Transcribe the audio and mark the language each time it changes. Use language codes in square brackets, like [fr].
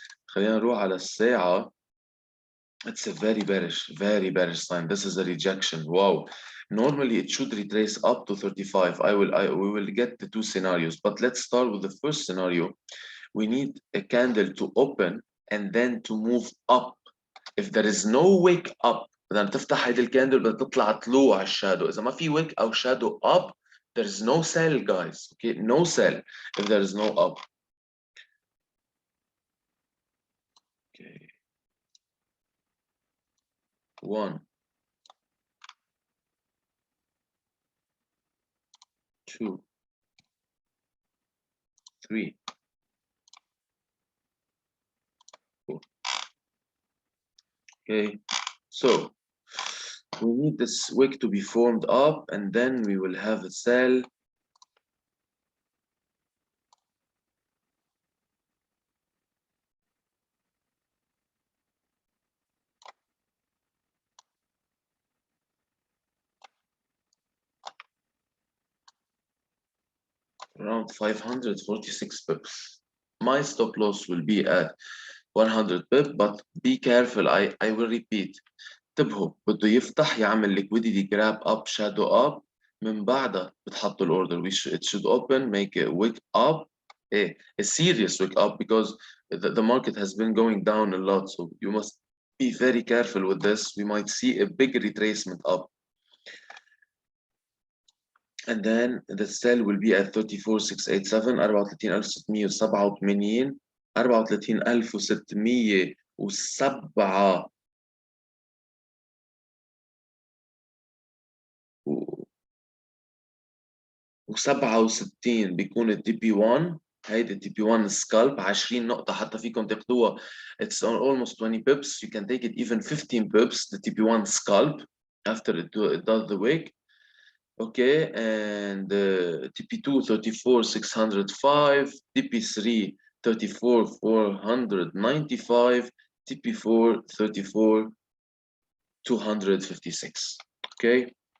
[ar] خلينا نروح على الساعة. [en] It's a very bearish sign. This is a rejection. Wow. Normally it should retrace up to 35. We will get the two scenarios, but let's start with the first scenario. We need a candle to open and then to move up. If there is no wake up, [ar] بدنا تفتح هيدي الكاندل بدها تطلع طلوع الشادو. إذا ما في wake أو shadow up, [en] there is no sell, guys. Okay, no sell if there is no up. Okay. 1, 2, 3, 4. Okay, so we need this wick to be formed up, and then we will have a sell. Around 546 pips. My stop loss will be at 100 pip, but be careful. I will repeat. [ar] انتبهوا، بده يفتح يعمل [en] liquidity grab up shadow up، [ar] من بعدها بتحطوا الاوردر. [en] It should open, make a wick up, a serious wick up, because the market has been going down a lot, so you must be very careful with this. We might see a big retracement up, and then the sell will be at 34687 34687 34607 [ar] و67 بيكون التي بي 1. هيدي التي بي 1 سكالب 20 نقطة حتى فيكم تاخدوها. [en] It's on almost 20 pips. You can take it even 15 pips. The TP 1 scalp after it does the wick. Okay, and TP 2 34,605, TP 3 34,495, TP 4 34,256. Okay.